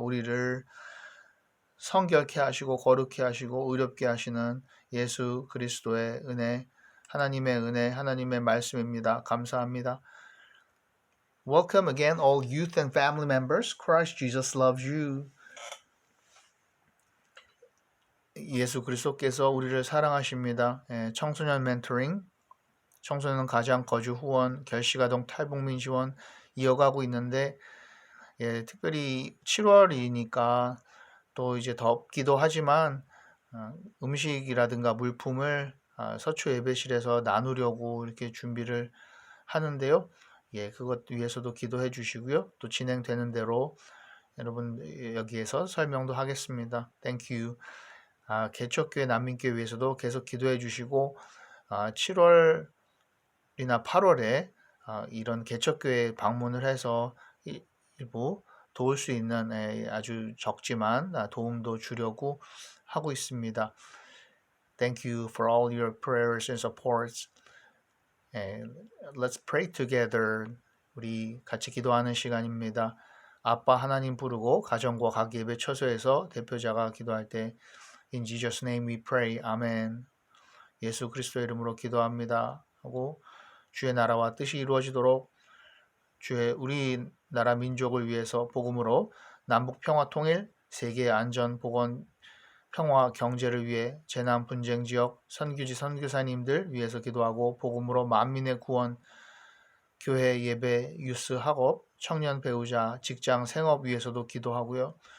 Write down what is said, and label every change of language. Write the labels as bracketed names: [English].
[Korean] 우리를 성결케 하시고 거룩케 하시고 의롭게 하시는 예수 그리스도의 은혜, 하나님의 은혜, 하나님의 말씀입니다. 감사합니다. [English] Welcome again, all youth and family members. Christ Jesus loves you. [Korean] 예수 그리스도께서 우리를 사랑하십니다. 청소년 멘토링, 청소년 가장 거주 후원, 결식아동 탈북민 지원 이어가고 있는데 특별히 7월이니까 또 이제 덥기도 하지만 음식이라든가 물품을 서초 예배실에서 나누려고 이렇게 준비를 하는데요. 그것 위해서도 기도해 주시고요. 또 진행되는 대로 여러분 여기에서 설명도 하겠습니다. [English] Thank you. [Korean] 개척교회 난민교회 위해서도 계속 기도해 주시고 7월이나 8월에 이런 개척교회 방문을 해서 일부 도울 수 있는 아주 적지만 도움도 주려고 하고 있습니다. [English] Thank you for all your prayers and supports. Let's pray together. [Korean] 우리 같이 기도하는 시간입니다. 아빠 하나님 부르고 가정과 각 예배 처소에서 대표자가 기도할 때 [English] In Jesus' name we pray. [Korean] 아멘. 예수 그리스도의 이름으로 기도합니다. 하고 주의 나라와 뜻이 이루어지도록 주의 우리나라 민족을 위해서 복음으로 남북 평화 통일, 세계 안전, 보건, 평화, 경제를 위해 재난 분쟁 지역 선교지 선교사님들 위해서 기도하고 복음으로 만민의 구원, 교회 예배, 유스 학업, 청년 배우자, 직장 생업 위해서도 기도하고요.